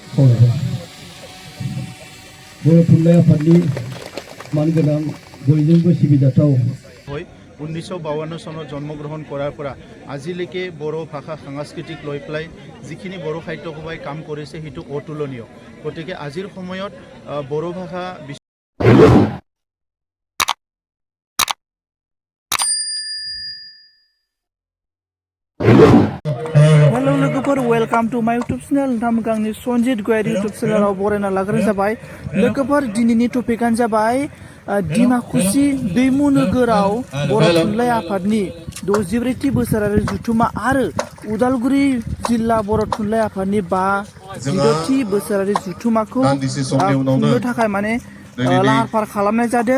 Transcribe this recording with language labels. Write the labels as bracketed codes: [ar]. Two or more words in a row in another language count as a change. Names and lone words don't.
[brx] बर' थुनलाइ आफादनि मानगोनां बयजोंबो सिबिजाथाव [as] 1952 চনত জন্মগ্রহণ কৰাৰ পৰা আজিলৈকে বড়ো ভাষা সাংস্কৃতিক লৈ পেলাই যিখিনি বড়ো সাহিত্য সভাই কাম কৰিছে সেইটো অতুলনীয়। গতিকে আজিৰ সময়ত বড়ো ভাষা [brx] हेलो लोगोफोर [en] welcome to my YouTube channel [brx] नोंथांमोननि सनजित गयारी यूट्यूब चैनलाव बरायना लाग्रोनाय जाबाय। लोगोफोर दिनैनि टपिकआनो जाबाय डिमाकुसि दैमु नोगोराव बर' थुनलाइ आफादनि 64थि बोसोरारि जथुमा आरो उदालगुरि जिल्ला बर' थुनलाइ आफादनि 56थि बोसोरारि जथुमाखौ खुंनो थाखाय माने लाहार फाहार खालामनाय जादों।